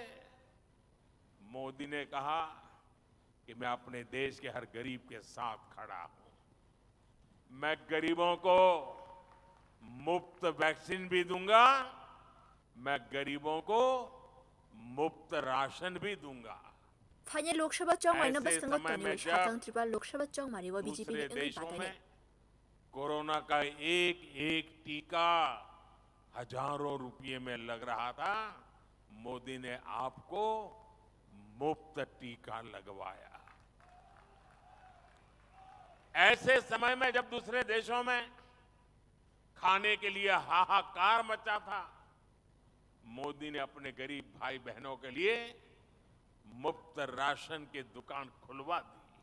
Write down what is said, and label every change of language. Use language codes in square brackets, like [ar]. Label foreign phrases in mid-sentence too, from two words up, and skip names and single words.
[hi] मोदी ने कहा कि मैं अपने देश के हर गरीब के साथ खड़ा हूं। मैं गरीबों को मुफ्त वैक्सीन भी दूंगा, मैं गरीबों को मुफ्त राशन भी दूंगा। [trp] Fanya Lok Sabha Chong Mai no [hi] ऐसे [trp] Baskangot [hi] समय [trp] Tani [hi] में [trp] Hatang Tripura Lok Sabha Chong Mari wa BJP [hi] दूसरे [trp] ni ngai [hi] देशों [trp] patane. [hi] में कोरोना का एक एक टीका हजारों रुपये में लग रहा था, मोदी ने आपको मुफ्त टीका लगवाया। ऐसे समय में जब दूसरे देशों में खाने के लिए हाहाकार मचा था, मोदी ने अपने गरीब भाई बहनों के लिए मुफ्त राशन की दुकान खुलवा दी।